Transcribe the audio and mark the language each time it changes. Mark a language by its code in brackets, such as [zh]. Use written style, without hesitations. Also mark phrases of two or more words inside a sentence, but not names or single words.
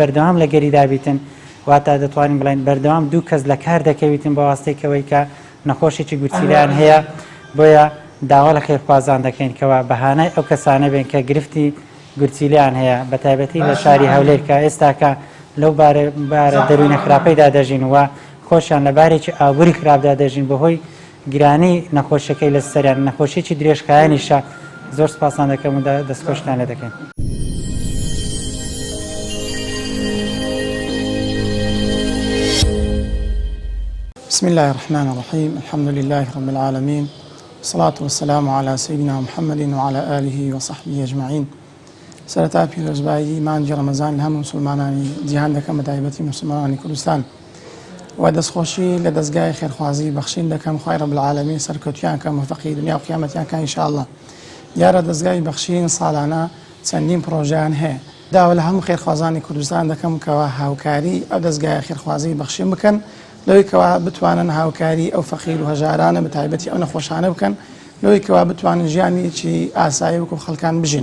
[ckb] بەردەوام لە گەریدابیتن واتە دەتوانین بڵین بەردەوام دوو کەس لە کار دەکەویتن بە واستێکەوەی کە نەخۆشێکی گورچیلیان هەیە بۆیە داوا لە خێرخوازان دەکەین کەەوە بەهانای ئەو کەسانە بێن کە گرفتی گورچیلیان هەیە بە تایبەتی لە شاری هەولێر کە ئێستاکە لەو بارە دەروینە خراپەیدا دەژین و خۆشیان لە بارێکی ئابووری خراپدا دەژین بەهۆی گرانی نەخۆشەکەی لە سەریان نەخۆشیی درێژخایانیشە زۆر سپاسان دەکەم و دەستخۆشتان لێ دەکەین. [ar] بسم الله الرحمن الرحيم الحمد لله رب العالمين والصلاة والسلام على سيدنا محمد وعلى آله وصحبه أجمعين [ckb] سرتا پیرۆزبایی مانجی ڕەمەزان لە هەموو مسلمانانی جیهان دەکەم بە تایبەتی مسلمانانی کوردستان و دەستخۆشی لە دەستگای خێرخوازی بەخشین دەکەم خوای [ar] رب العالمین [ckb] سەرکەوتیان کە موفقی دنیا و قیامەتیان کە ئینشاءالله. دیارە دەستگای بەخشین ساڵانە چەندین پرۆژەیان هەیە داوا لە هەموو خێرخوازانی کوردستان دەکەم کەەوە هاوکاری ئەو دەستگای خێرخوازی بەخشین بکەن لەوەی کەوا بتوانن هاوکاری ئەو فەقیر و هەژارانە بە تایبەتی ئەو نەخۆشانە بکەن لەوەی کەوا بتوانن ژیانێکی ئاسایی وەکو خەڵکان بژین.